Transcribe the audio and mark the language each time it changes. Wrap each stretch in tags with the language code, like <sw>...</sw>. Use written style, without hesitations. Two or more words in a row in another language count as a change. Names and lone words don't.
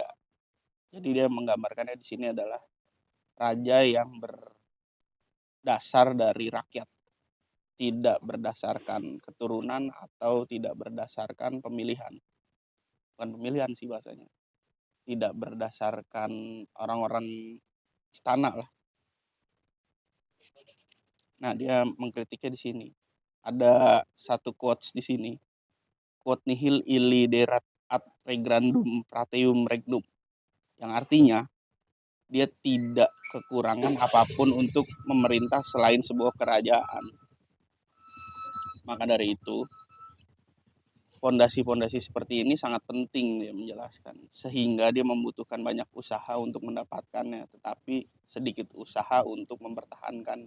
<id>Jadi dia menggambarkannya di sini adalah raja yang berdasar dari rakyat, tidak berdasarkan keturunan atau tidak berdasarkan pemilihan. Bukan pemilihan sih bahasanya. Tidak berdasarkan orang-orang istana lah. Nah, dia mengkritiknya di sini. Ada satu quotes di sini.</id> <la>Quod nihil illiderat ad regrandum praeteum regnum.</la> <id>Yang artinya, dia tidak kekurangan apapun untuk memerintah selain sebuah kerajaan. Maka dari itu, fondasi-fondasi seperti ini sangat penting dia menjelaskan. Sehingga dia membutuhkan banyak usaha untuk mendapatkannya, tetapi sedikit usaha untuk mempertahankannya.</id>